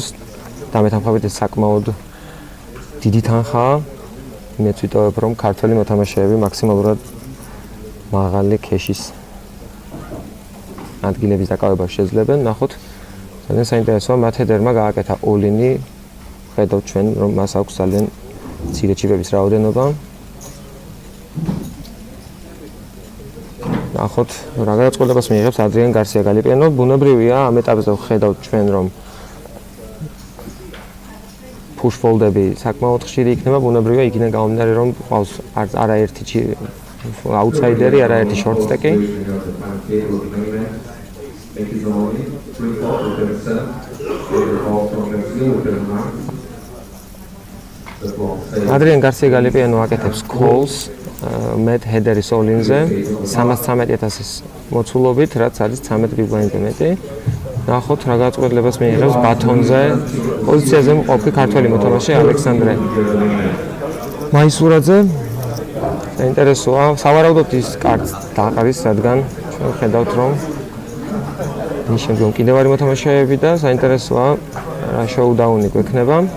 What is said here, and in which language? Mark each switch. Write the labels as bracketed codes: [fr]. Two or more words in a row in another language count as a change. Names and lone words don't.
[ka] დამეთანხმებით ეს საკმაოდ დიდი თანხაა. მეც ვიტოვებ, რომ ქართველი მოთამაშეები მაქსიმალურად მაღალი ქეშის ადგილების დაკავებას შეძლებენ. ნახოთ, ძალიან საინტერესოა, მათედერმა გააკეთა all-in-ი. ხედავთ ჩვენ, რომ მას აქვს ძალიან მცირე ჩიპების რაოდენობა. ნახოთ, რა გადაწყვეტილებას მიიღებს ადრიან გარსია გალიპიანო. ბუნებრივია, ამ ეტაპზე ხედავთ ჩვენ, რომ [en] push fold-ები [ka] საკმაოდ ხშირი იქნება, ბუნებრივია, იქიდან გამომდინარე, რომ ყავს არაერთი აუთსაიდერი, არაერთი [en] short stack-ი. [ka] ადრიან გარსია გალიპიანო აკეთებს [en] calls met header-ის [ka] all-in-ზე 313000-ის მოცულობით, რაც არის 13 [en] big blind-ზე [ka] მეტი. ნახოთ, რა გადაწყვეტილებას მიიღებს ბათონზე. პოზიციაზე მყოფი ქართველი მოთამაშე ალექსანდრე მაისურაძე. საინტერესოა, სავარაუდოდ ის კარტს დაყრის, რადგან ჩვენ ხედავთ, რომ მის შემდგომ კიდევ არის მოთამაშეები და საინტერესოა, რა შოუდაუნი გვექნება.